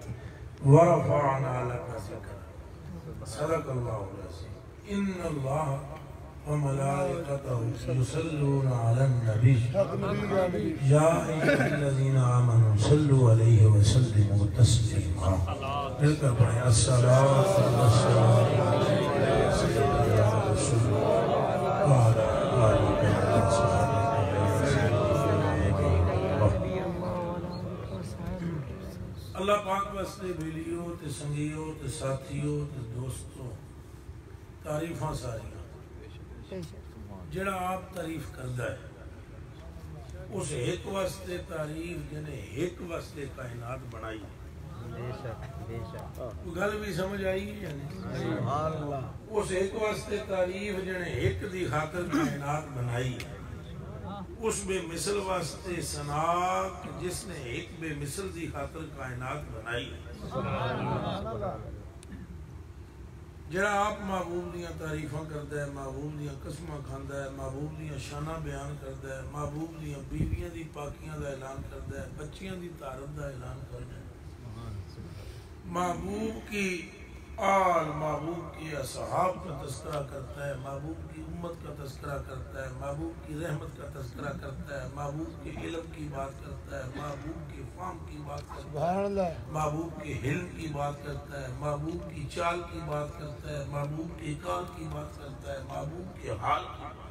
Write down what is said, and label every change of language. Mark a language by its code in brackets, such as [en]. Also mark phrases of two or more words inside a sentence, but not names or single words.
[ar] ورفعنا لک ذکرک صدق اللہ العظیم ان اللہ وملائکته یصلون علی النبی یا ایھا الذین آمنوا صلوا علیہ وسلموا تسلیما [ur] مل کر پڑھیں [ar] الصلاۃ والسلام علیہ سیدنا رسول اللہ وعلی آلہ [pa] اللہ پاک واسطے بیلیوں تے سنگیوں تے ساتھیوں تے دوستوں تعریفاں ساریاں جڑا آپ تعریف کردہ ہے اس ایک واسطے تعریف جنہیں ایک واسطے کائنات بنائی گل بھی سمجھ آئی یا نہیں اس ایک واسطے تعریف جنہیں ایک دی خاطر کائنات بنائی اس بے مثل واسطے ثنا جس نے ایک بے مثل دی خاطر کائنات بنائی جڑا آپ محبوب دیاں تعریفاں کردا ہے محبوب دیاں قسماں کھاندا ہے محبوب دیاں شاناں بیان کردا ہے محبوب دیاں بیویاں دی پاکیاں دا اعلان کردا ہے بچیاں دی طہارت دا اعلان کردا ہے [ur] محبوب کی آل محبوب کی اصحاب کا تذکرہ کرتا ہے محبوب کی امت کا تذکرہ کرتا ہے محبوب کی رحمت کا تذکرہ کرتا ہے محبوب کے علم کی بات کرتا ہے محبوب کے فہم کی بات کرتا ہے محبوب کے حلم کی بات کرتا ہے محبوب کی چال کی بات کرتا ہے محبوب کے کال کی بات کرتا ہے محبوب کے حال کی